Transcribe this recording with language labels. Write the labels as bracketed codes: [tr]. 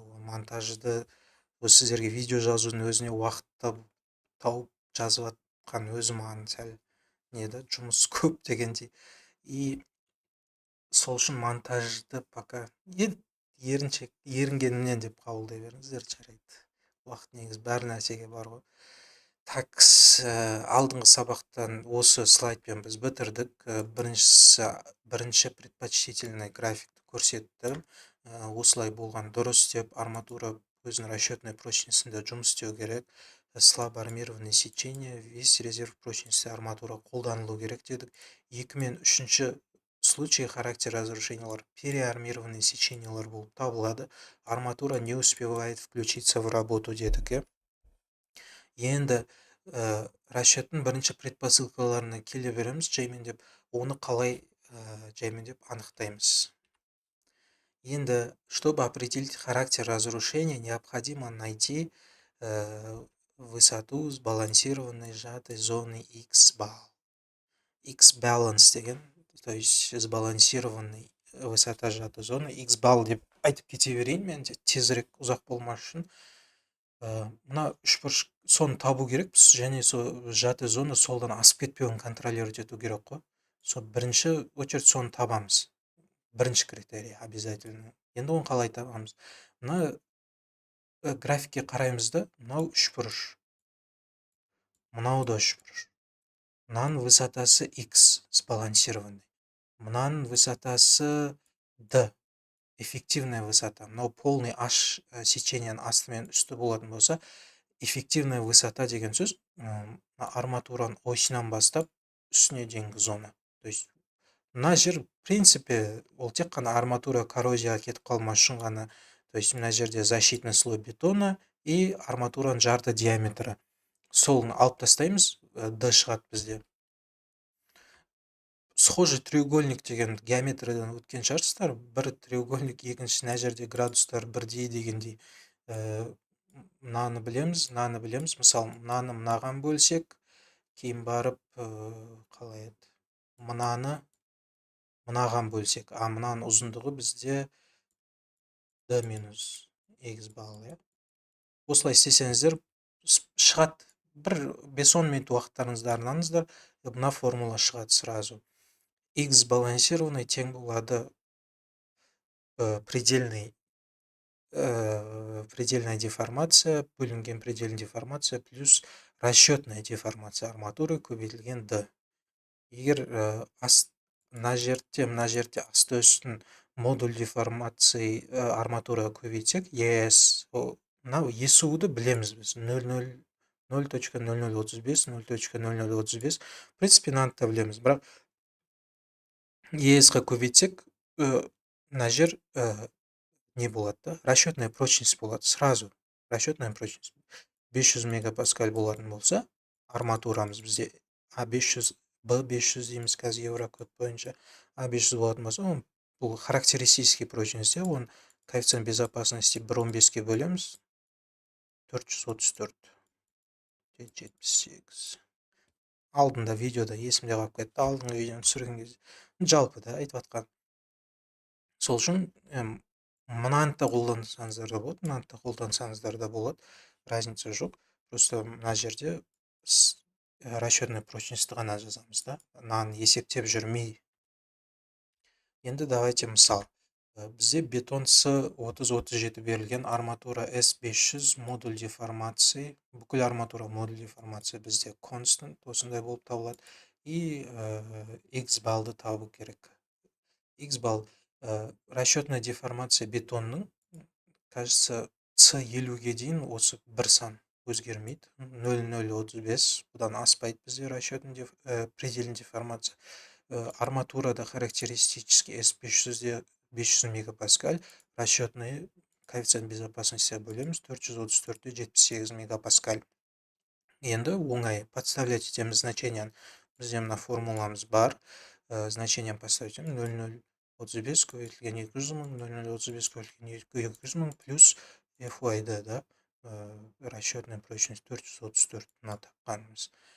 [kk] Монтажды сіздерге видео жазудың өзіне уақыт тауып жазып жатқан өзі маған сәл неді, жұмыс көп дегендей. И сол үшін монтажды пока ерінгенімнен деп қабылдай беріңіздер, жарайды. Уақыт негізі бәр нәрсеге бар ғой. Так, алдыңғы сабақтан осы слайдпен біз бітірдік. Бірінші предпочтительный графикті көрсеттім. Осылай болған дұрыс деп, арматура өзінің расчетной прочностінде жұмыс істеу керек. [ru] Слабо армированное сечение, весь резерв прочности арматура [kk] қолданылу керек дедік. 2 мен 3-ші случай характер разрушениялар переармированный сечениялар болып табылады. [ru] Арматура не успевает включиться в работу дедік. [kk] Енді расчеттің бірінші предпосылкаларына келе береміз жаймен деп, оны қалай жаймен деп анықтаймыз. [ru] Енді, чтобы определить характер разрушения, необходимо найти высоту сбалансированной сжатой зоны X-бал. [kk] X-balance деген, [ru] то есть сбалансированный высота сжатой зоны [kk] X-бал деп айтып кете берейін мен, тезірек ұзақ болмас үшін. Мына үшбұрыш соны табу керек, және сол сжатой зона солдан асып кетпеуін контролировать ету керек қой. Сол бірінші очередь соны табамыз. Бірінші критерий обязательно. Енді оны қалай табамыз? Мына графикке қараймыз да, мынау үшбұрыш. Мынау да үшбұрыш. Мынаның высотасы X сбалансированный. Мынаның высотасы D. [ru] Эффективная высота. [kk] Мынау полный H сеченияның асты мен үсті болатын болса, [ru] эффективная высота [kk] деген сөз арматураның осынан бастап үстіне дейінгі зона. То есть мына жер, в принципе, ол тек қана арматура коррозияға кетіп қалмас үшін ғана. То есть мына жерде [ru] защитный слой бетона и [kk] арматураның жарты диаметрі. Солын алып тастаймыз, D шығады бізде. Схожий треугольник деген геометриядан өткен шығарсыздар. Бір треугольник, екінші мына жерде градустар бірдей дегендей. Мынаны білеміз. Мысалы, мынаны мынаған бөлсек, кейін барып қалай еді? Мынаны мынаған бөлсек, мынаның ұзындығы бізде D минус X бал. Осылай істесеңіздер шығады. Бір 5-10 минут уақыттарыңызды арнаңыздар, мына формула шығады сразу. X сбалансированный тең болады [ru] предельная деформация, [kk] бөлінген предельная деформация плюс [ru] расчетная деформация арматуры [kk] көбейтілген D. Егер мына жерде асты үстін [ru] модуль деформации арматура [kk] көбейтсек, ES, мынау ESU-ды білеміз біз. 0.0035, 0.0035. В принципе, мынаны білеміз. Бірақ ES-ға көбейтсек, мына жер не болады да? [ru] Расчетная прочность болады. Сразу расчетная прочность. [kk] 500 мегапаскаль болатын болса, арматурамыз бізде A500, B500 дейміз қазір Еврокод бойынша. A500 болатын болса, бұл характеристический прочность, оны [ru] коэффициент безопасности [kk] 1.15-ке бөлеміз. 434. 78. Алдында видеода есімде қалып кетті, алдыңғы видеоны түсірген кезде. Жалпы да айтып атқан. Сол үшін мынаны да қолдансаңыздар да болады, мынаны да қолдансаңыздар да болады. Разница жоқ. Просто мына жерде расчетный прочностьті ғана жазамыз да. Мынаны есептеп жүрмей. Енді давайте мысал. Бізде бетон С30-37 берілген, арматура S500 модуль деформации. Бүкіл арматура модуль деформация бізде constant, осындай болып табылады. И X балды табу керек. X бал [ru] расчетная деформация [kk] бетонның, кажется, С50-ге дейін осы бір сан өзгермейді. 0.035, бұдан аспайды бізде расчетный предельный деформация. Арматурада характеристически S500-де 500 мегапаскаль, расчетный коэффициент безопасности бөлеміз 434-де 78 мегапаскаль. Енді оңай подставлять етеміз значенияны. Бізде мына формуламыз бар. значением поставить 0,035 көбейтілген 200 мың, 0,035 көбейтілген 200 мың плюс FYD, да, расчетная прочность 434 мына тапқанымыз.